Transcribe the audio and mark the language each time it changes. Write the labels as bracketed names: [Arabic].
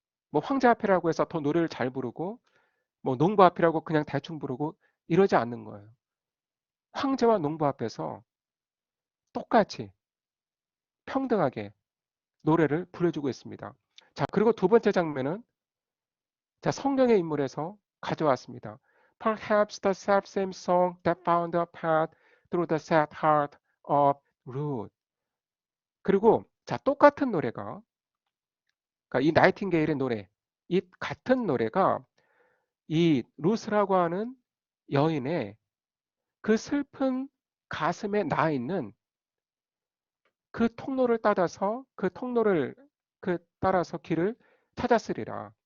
[Korean] 뭐 황제 앞이라고 해서 더 노래를 잘 부르고 뭐 농부 앞이라고 그냥 대충 부르고 이러지 않는 거예요. 황제와 농부 앞에서 똑같이 평등하게 노래를 불러주고 있습니다. 자, 그리고 두 번째 장면은 자, 성경의 인물에서 가져왔습니다. [English] Perhaps the self-same song that found a path through the sad heart of Ruth. [Korean] 그리고 자, 똑같은 노래가 그러니까 이 나이팅게일의 노래, 이 같은 노래가 이 루스라고 하는 여인의 그 슬픈 가슴에 나 있는 그 통로를 따라서 그 통로를 그 따라서 길을 찾았으리라.